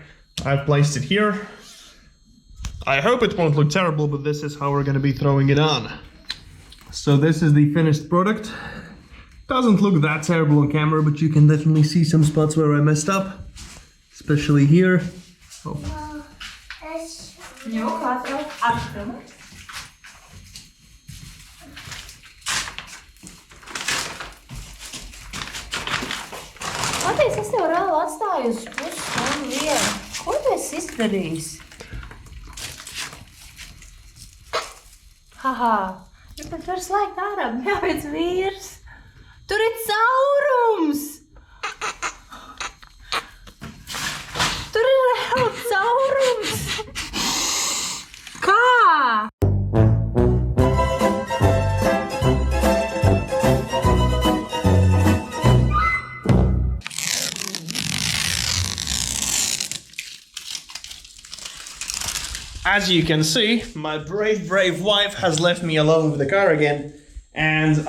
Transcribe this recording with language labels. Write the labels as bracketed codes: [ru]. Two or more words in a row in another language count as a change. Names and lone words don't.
[en] I've placed it here. I hope it won't look terrible, but this is how we're going to be throwing it on. So this is the finished product. Doesn't look that terrible on camera, but you can definitely see some spots where I messed up, especially here. Oh. [lv] Pateiks, es tev reāli atstāju uz pusstundu vienu. Ko tu esi izdarījis? Haha, bet tad var slēgt ārā, jāpēc vīrs. Tur ir caurums! Tur ir reāli caurums! Kā? [en] As you can see, my brave wife has left me alone with the car again, and